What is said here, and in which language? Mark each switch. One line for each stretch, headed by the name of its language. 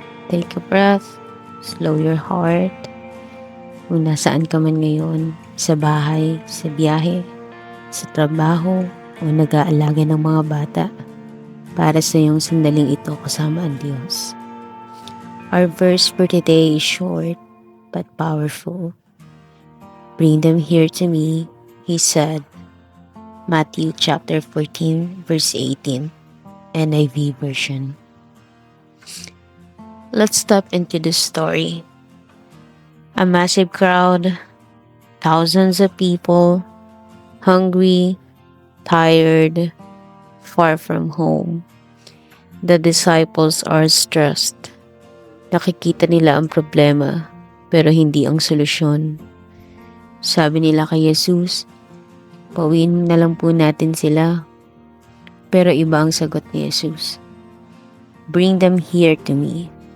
English: Take a breath, slow your heart.
Filipino: Kung nasaan ka man ngayon, sa bahay, sa biyahe, sa trabaho, o nag-aalaga ng mga bata, para sa iyong sandaling ito kasama ang Diyos.
English: Our verse for today is short but powerful. Bring them here to me, he said. Matthew chapter 14 verse 18. NIV version. Let's step into the story. A massive crowd, thousands of people, hungry, tired, far from home. The disciples are stressed.
Filipino: Nakikita nila ang problema, pero hindi ang solusyon. Sabi nila kay Jesus, pauwiin na lang po natin sila. Pero iba ang sagot ni Jesus.
English: Bring them here to me.